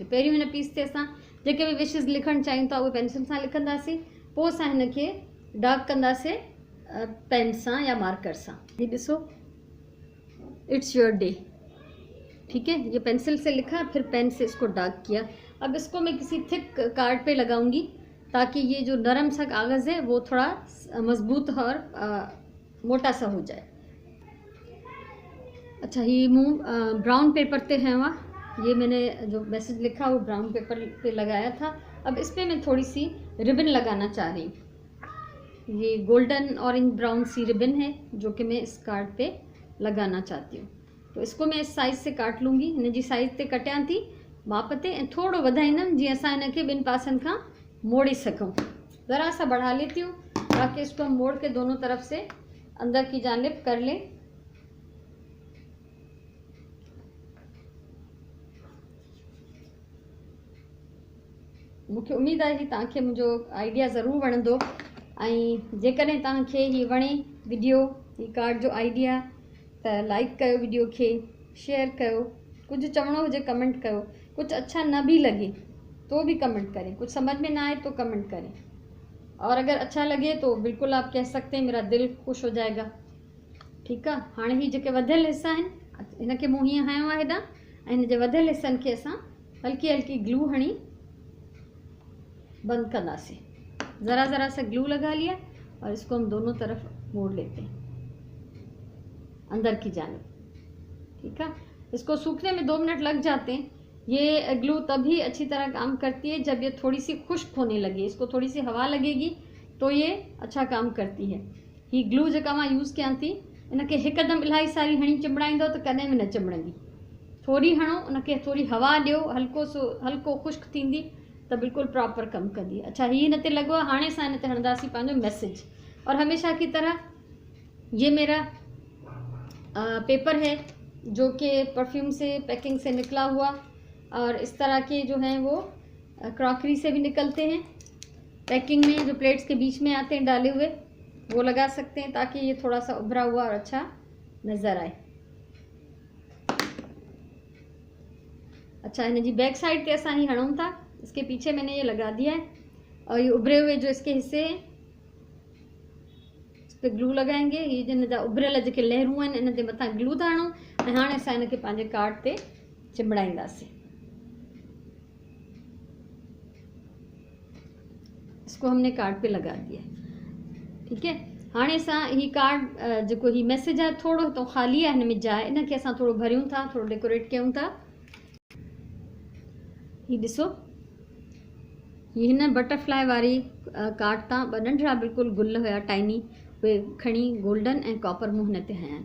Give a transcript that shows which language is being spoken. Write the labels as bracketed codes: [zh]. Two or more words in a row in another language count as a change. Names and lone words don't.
[sd] पहिरियों हिन पीस ते असां जेके भी विशेज़ लिखण चाहियूं था उहे पेंसिल सां लिखंदासीं, पोइ असां हिनखे डार्क कंदासीं पेन सां या मार्कर सां। ये ॾिसो, [en] It's your day. [hi] ठीक है, ये पेंसिल से लिखा, फिर पेन से इसको डार्क किया। अब इसको मैं किसी थिक कार्ड पे लगाऊंगी ताकि ये जो नरम सा कागज़ है वो थोड़ा मजबूत और मोटा सा हो जाए। अच्छा, ये मुँह [en] brown paper [hi] पे है वहाँ, ये मैंने जो मैसेज लिखा वो [en] brown paper [hi] पे लगाया था। अब इस पर मैं थोड़ी सी रिबन लगाना चाह रही हूँ। ये [en] golden orange brown [hi] सी रिबन है जो कि मैं इस कार्ड पे लगाना चाहती हूँ। तो इसको मैं इस साइज़ से काट लूँगी। [sd] हिन जी साइज़ ते कटियां थी माप ते ऐं थोड़ो वधाईंदमि जीअं असां हिनखे ॿिनि पासनि खां मोड़े सघूं। [hi] ज़रा सा बढ़ा लेती हूँ ताकि इसको हम मोड़ के दोनों तरफ से अंदर की जानिब कर लें। [sd] मूंखे उम्मीद आहे कि तव्हांखे मुंहिंजो आइडिया ज़रूरु वणंदो ऐं जेकॾहिं तव्हांखे ही वणे वीडियो, ही कार्ड जो आइडिया, त लाइक कयो वीडियो खे, शेयर कयो, कुछ चवणो हुजे कमेंट कयो, [hi] कुछ अच्छा न भी लगे तो भी कमेंट करें, कुछ समझ में ना आए तो कमेंट करें, और अगर अच्छा लगे तो बिल्कुल आप कह सकते हैं मेरा दिल खुश हो जाएगा। ठीक है, [sd] हाणे ही जेके वधियल हिस्सा आहिनि हिनखे मूं हीअं हयो आहे हेॾां ऐं हिन जे वधियल हिस्सनि खे असां हल्की हल्की ग्लू हणी बंद करनासे। [hi] ज़रा ज़रा सा ग्लू लगा लिया और इसको हम दोनों तरफ मोड़ लेते हैं अंदर की जानिब। ठीक है, इसको सूखने में 2 मिनट लग जाते हैं। ये ग्लू तभी अच्छी तरह काम करती है जब ये थोड़ी सी खुश्क होने लगे, इसको थोड़ी सी हवा लगेगी तो ये अच्छा काम करती है। [sd] ही ग्लू जेका मां यूज़ कयां थी इनके हिकदम इलाही सारी हणी चिमड़ाईंदो तो कॾहिं भी न चिमड़ंदी। थोड़ी हणो, उनके थोड़ी हवा ॾियो, हल्को खुश्क थींदी तो बिल्कुल प्रॉपर कम कंदी। अच्छा, ही हिन ते लॻो आहे। हाणे असां हिन ते हणंदासीं पंहिंजो मैसेज। [hi] और हमेशा की तरह ये मेरा पेपर है जो कि परफ्यूम से, पैकिंग से निकला हुआ, और इस तरह के जो हैं वो क्रॉकरी से भी निकलते हैं। पैकिंग में जो प्लेट्स के बीच में आते हैं डाले हुए, वो लगा सकते हैं ताकि ये थोड़ा सा उभरा हुआ और अच्छा नज़र आए। [sd] अच्छा, इन जी बैक साइड ते असां ही हणूं था, [hi] इसके पीछे मैंने ये लगा दिया है, और ये उभरे हुए जो इसके हिस्से हैं इस पर ग्लू लगाएंगे। [sd] ये जिन जा उभरियल जेके लहरूं आहिनि इन ते मथां ग्लू था हणूं, ऐं हाणे असां इनखे पंहिंजे कार्ड ते चिंबड़ाईंदासीं। [hi] इसको हमने कार्ड पे लगा दिया है, ठीक है। [sd] हाणे असां ही कार्ड जेको ही मैसेज आहे थोरो तो ख़ाली आहे, हिन में जाइ, इनखे असां थोरो भरियूं था, थोरो डेकोरेट कयूं था। ही ॾिसो, ही हिन बटरफ्लाई वारी कार्ड तां ॿ नंढड़ा बिल्कुलु गुल हुया टाइनी, उहे खणी गोल्डन ऐं कॉपर मूं हिन ते हया आहिनि।